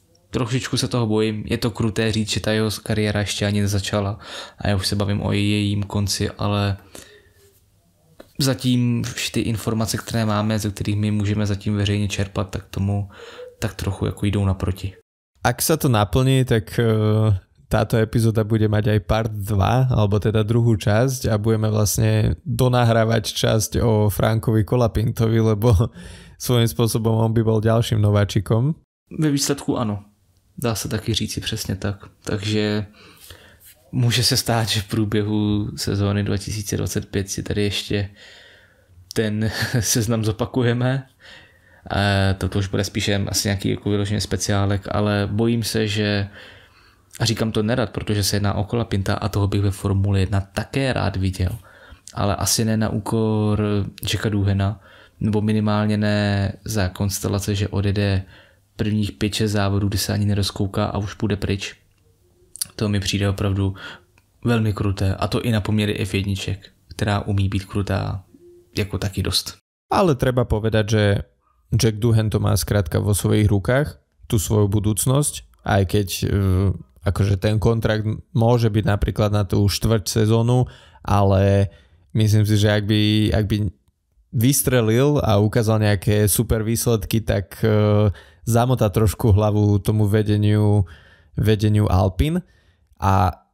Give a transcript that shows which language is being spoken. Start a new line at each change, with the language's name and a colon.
Czech: trošičku se toho bojím. Je to kruté říct, že ta jeho kariéra ještě ani nezačala a já už se bavím o jejím konci, ale zatím ty informace, které máme, ze kterých my můžeme zatím veřejně čerpat, tak tomu tak trochu jako jdou naproti.
Slovak: Ak sa to naplní, tak táto epizóda bude mať aj part 2, alebo teda druhú časť a budeme vlastne donahrávať časť o Frankovi Colapintovi, lebo svojím spôsobom on by bol ďalším nováčikom.
Czech: Ve výsledku ano. Dá se taky říci přesně tak. Takže může se stát, že v průběhu sezóny 2025 si tady ještě ten seznam zopakujeme. To už bude spíše asi nějaký jako vyložený speciálek, ale bojím se, že, a říkám to nerad, protože se jedná o Colapinta a toho bych ve Formule 1 také rád viděl, ale asi ne na úkor Jacka Doohana, nebo minimálně ne za konstelace, že odjede prvních 5-6 závodů, kdy se ani nerozkouká a už půjde pryč. To mi přijde opravdu velmi kruté, a to i na poměry F1, která umí být krutá jako taky dost.
Slovak: Ale treba povedať, že Jack Doohan to má skrátka vo svojich rukách, tú svoju budúcnosť, aj keď akože ten kontrakt môže byť napríklad na tú štvrť sezónu, ale myslím si, že ak by vystrelil a ukázal nejaké super výsledky, tak zamotá trošku hlavu tomu vedeniu Alpine a